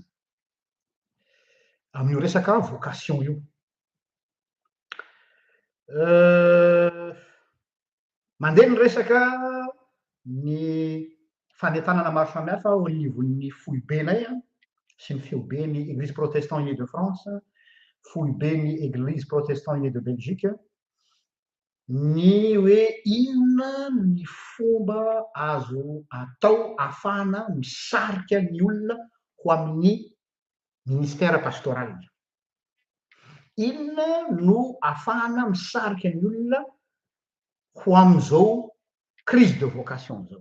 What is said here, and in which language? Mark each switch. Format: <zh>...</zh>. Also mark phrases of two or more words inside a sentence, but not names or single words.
<mg>Amin'io resaka vocation io. Mandeha ny resaka ny fanentanana maro samihafa ao anivon'ny foibeny sy ny feobeny Église protestant unie de France, foibeny Église protestant unie de Belgique, ny hoe inona ny fomba azo atao ahafahana misarika ny olona ho amin'ny</mg> <fr>ministère pastoral.</fr> <mg>Inona no ahafahana misarika ny olona ho amin'izao</mg> <fr>crise de vocation</fr> <mg>zao.</mg>